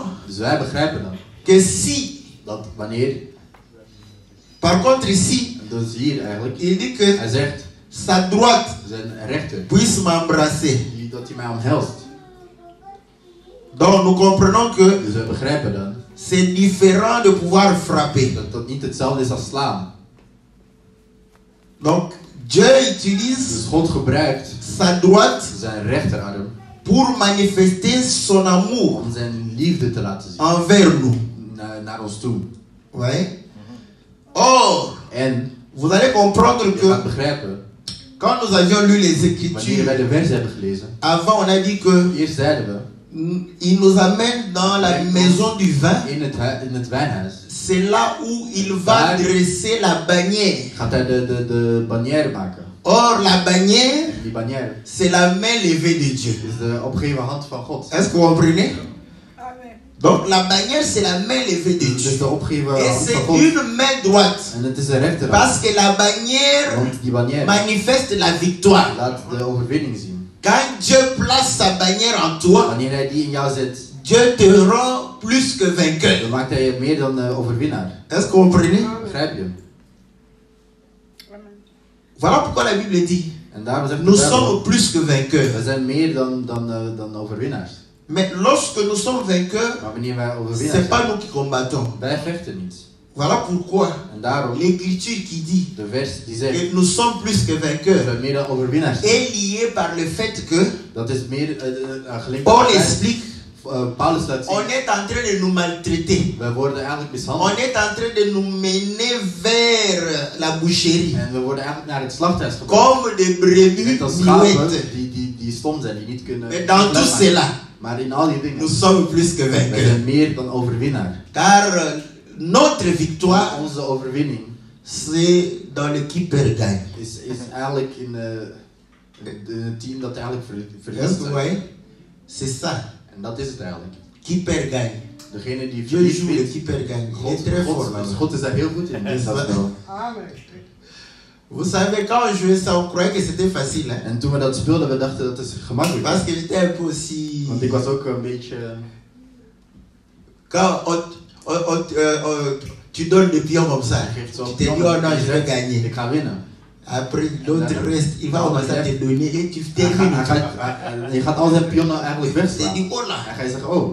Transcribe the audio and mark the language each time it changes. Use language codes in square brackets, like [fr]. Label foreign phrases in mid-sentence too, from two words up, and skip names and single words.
[nl] Dus wij begrijpen dan [fr] que si, [nl] dat wanneer, [fr] par contre ici, [nl] en dus hier eigenlijk, [fr] il dit que [nl] hij zegt, [fr] sa droite [nl] zijn rechter, [fr] puisse m'embrasser. [nl] dat hij mij omhelst. [fr] Donc nous comprenons que [nl] Dus wij begrijpen dan [fr] c'est différent de pouvoir frapper. [nl] dat dat niet hetzelfde is als slaan. [fr] Donc Dieu [nl] Dus [fr] utilise [nl] God gebruikt [fr] sa droite [nl] zijn rechterarm [fr] pour manifester son amour [nl] om zijn liefde te laten zien [fr] envers nous. [nl] naar ons toe. [fr] Ouais. Or, [nl] En [fr] vous allez comprendre [nl] je gaat [fr] que [nl] begrijpen, [fr] quand nous avions lu les [nl] wanneer [fr] Écritures, [nl] wij de vers hebben gelezen, [fr] avant on a dit que [nl] eerst zeiden we [fr] il nous amène dans la maison du vin. [nl] In het wijnhuis. [fr] C'est là où il va dresser la bannière. [nl] Gaat hij de bannière maken. [fr] Or, la bannière, [nl] Die bannière [fr] c'est la main levée de Dieu. [nl] is de opgeheven hand van God. [fr] Est-ce que vous comprenez? Donc, la bannière, c'est la main levée de [nl] Dus [fr] Dieu. [nl] de opgeheven [fr] Et [nl] hand [fr] c'est [nl] van God. [fr] une main droite. [nl] En het is de rechterhand. [fr] Parce que la bannière [nl] Want die bannière [fr] manifeste la victoire. [nl] laat de overwinning zien. [fr] Quand Dieu place sa bannière en toi, [nl] Wanneer hij die in jou zet, [fr] Dieu te rend plus que vainqueur. [nl] dan maakt hij je meer dan overwinnaar. [fr] Est-ce que vous comprenez? [nl] Begrijp je? [fr] Voilà pourquoi la Bible dit, [nl] En daarom zegt de [fr] nous [nl] Bijbel, [fr] sommes plus que vainqueurs. [nl] we zijn meer dan overwinnaars. [fr] Mais lorsque nous sommes vainqueurs, [nl] Maar wanneer wij [fr] ce [nl] overwinnaars [fr] n'est pas [nl] zijn, [fr] nous qui combattons. [nl] wij vechten niet. [fr] Voilà pourquoi [nl] En daarom, [fr] l'écriture qui dit [nl] de vers die zegt, [fr] que nous sommes plus que [nl] dat [fr] vainqueurs [nl] we meer dan overwinnaars zijn. [fr] est liée par le fait que [nl] Dat is meer gelinkt [fr] Paul [nl] aan het feit, [fr] explique, [nl] Paulus laat zien, [fr] on est en train de nous maltraiter. [nl] we worden eigenlijk [fr] On [nl] mishandeld. [fr] est en train de nous mener vers la boucherie. [nl] En we worden eigenlijk naar het slachthuis gebracht. [fr] Comme des brebis [nl] Net als schapen [fr] muettes. [nl] die stom zijn, die niet kunnen. [fr] Mais dans tout cela, [nl] Maar in al die dingen, [fr] nous sommes plus que [nl] we [fr] vainqueurs. [nl] zijn meer dan overwinnaar. [fr] Car notre victoire, [nl] Onze overwinning [fr] c'est dans l'équipe gagne. [nl] is eigenlijk in het team dat eigenlijk [fr] Est-ce [nl] verliest. [fr] que vous voyez? C'est ça. [nl] En dat is het eigenlijk. [fr] Qui perd gagne. [nl] Degene die [fr] Dieu [nl] verliest [fr] joue [nl] wint. [fr] l'équipe gagne. Il est très fort là. [nl] God is daar heel goed in. Dus dat wel. [fr] Vous savez, quand on jouait ça, on croyait que c'était facile. Hein? [nl] En toen we dat speelden, we dachten dat is gemakkelijk. [fr] Parce que j'étais un peu aussi. [nl] Want ik was ook een beetje. [fr] Quand tu donnes des pions comme ça, [nl] Geeft zo [fr] tu te dis, oh non, je vais gagner. [nl] Ik ga winnen. [fr] Après, l'autre reste, il va commencer à te donner et tu [nl] Hij [fr] termines. [nl] je gaat al zijn pionnen eigenlijk [fr] Tu te [nl] wegslaan. [fr] dis, oh là. [nl] En ga je zeggen, oh,